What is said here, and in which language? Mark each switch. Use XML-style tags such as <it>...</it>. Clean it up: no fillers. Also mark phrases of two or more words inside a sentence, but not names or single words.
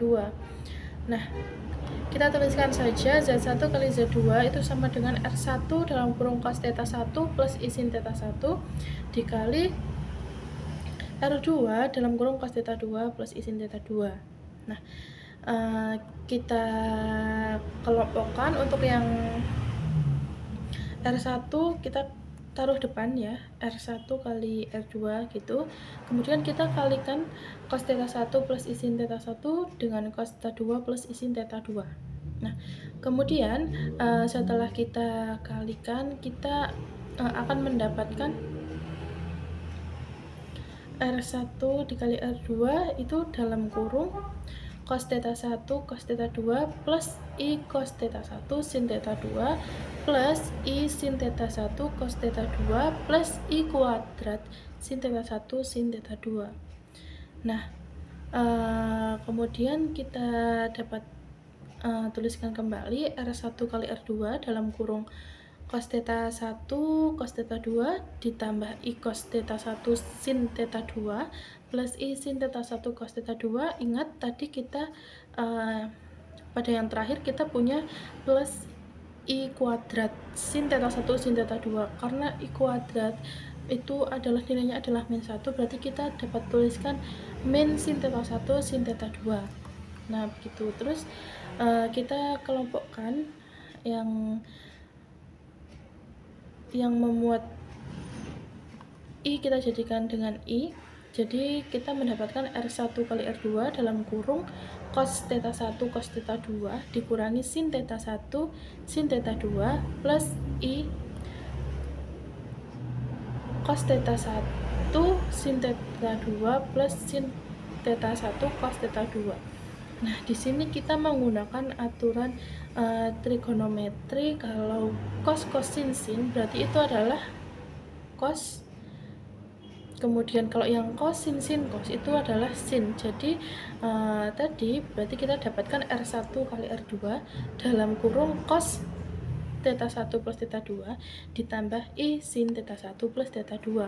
<id>Nah, kita tuliskan saja Z1 kali Z2 itu sama dengan R1 dalam kurung cos theta 1 plus I sin theta 1 dikali R2 dalam kurung cos theta 2 plus I sin theta 2. Nah, kita kelompokkan. Untuk yang R1 kita taruh depan ya, R1 kali R2 gitu. Kemudian kita kalikan cos theta 1 plus I sin theta 1 dengan cos theta 2 plus I sin theta 2. Nah, kemudian setelah kita kalikan, kita akan mendapatkan R1 dikali R2 itu dalam kurung cos theta 1 cos theta 2 plus I cos theta 1 sin theta 2 plus I sin theta 1 cos theta 2 plus I kuadrat sin theta 1 sin theta 2. Nah, kemudian kita dapat tuliskan kembali R1 kali R2 dalam kurung cos theta 1 cos theta 2 ditambah I cos theta 1 sin theta 2 plus I sin theta 1 cos theta 2. Ingat tadi kita pada yang terakhir kita punya plus I kuadrat sin theta 1 sin theta 2. Karena I kuadrat itu adalah nilainya adalah min 1, berarti kita dapat tuliskan min sin theta 1 sin theta 2. Nah, begitu. Terus kita kelompokkan yang memuat I kita jadikan dengan I. Jadi kita mendapatkan R1 kali R2 dalam kurung cos theta 1 cos theta 2 dikurangi sin theta 1 sin theta 2 plus I cos theta 1 sin theta 2 plus sin theta 1 cos theta 2. Nah, di sini kita menggunakan aturan trigonometri. Kalau cos sin sin berarti itu adalah cos, kemudian kalau yang cos sin cos itu adalah sin. Jadi tadi berarti kita dapatkan R1 kali R2 dalam kurung cos theta 1 plus theta 2 ditambah I sin theta 1 plus theta 2.</id>